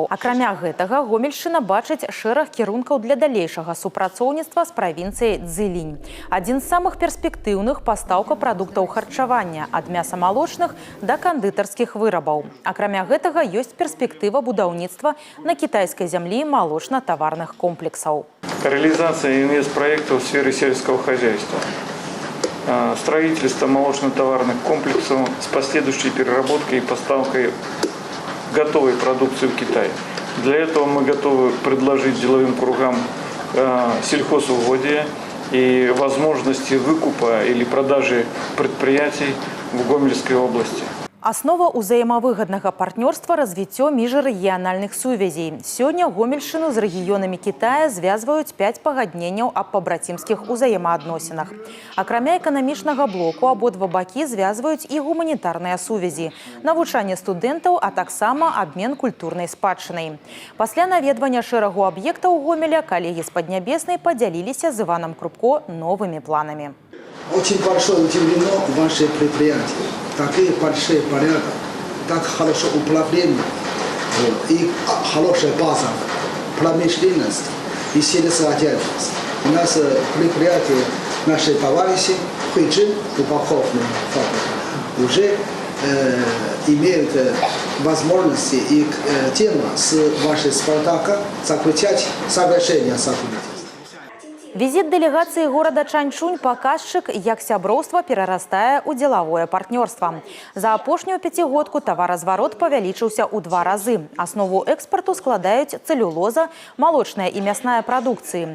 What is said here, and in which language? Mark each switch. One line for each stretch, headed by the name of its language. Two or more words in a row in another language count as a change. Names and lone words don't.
Belarusian: Акрамя гэтага, Гомельшчына бачыць шэраг кірункаў для далейшага супрацоўніцтва з правінцыяй Цзілінь. Адзін з самых перспектыўных – пастаўка прадуктаў харчавання ад мяса-малочных да кандытарскіх вырабаў. Акрамя гэтага, ёсць перспектыва будаўніцтва на кітайскай зямлі малочна-таварных комплексаў.
Russian: Реализация инвестпроектов в сфере сельского хозяйства. Строительство молочно-товарных комплексов с последующей переработкой и поставкой готовой продукции в Китай. Для этого мы готовы предложить деловым кругам сельхозугодия и возможности выкупа или продажи предприятий в Гомельской области.
Belarusian: Аснова ўзаемавыгаднага партнёрства – развіццё міжрэгіянальных сувязей. Сёння Гомельшчыну з рэгіёнамі Кітая звязваюць 5 пагадненняў аб пабрацімскіх узаемаадносінах. Акрамя эканамічнага блоку, абодва бакі звязваюць і гуманітарныя сувязі, навучанне студэнтаў, а таксама абмен культурнай спадчынай. Пасля наведвання шэрагу аб'ектаў Гомеля калегі з Паднябеснай подзяліліся з Иваном Крупко новымі планамі.
Russian: Очень большое удивлено ваше предприятие. Такие большие порядок, так хорошее управление и хорошая база, промышленность и сельскохозяйство. У нас предприятие, наши товарищи, Хуйчин, упаковочная фабрика, уже имеют возможности и тема с вашей «Спартака» заключать соглашение о сотрудничестве.
Belarusian: Візіт дэлегацыі горада Чанчунь – паказчык, як сяброўства перарастае ў дзелавое партнёрства. За апошнюю пяцігодку таваразварот павялічыўся ў 2 разы. Аснову экспарту складаюць цэлюлоза, малочная і мясная прадукцыі.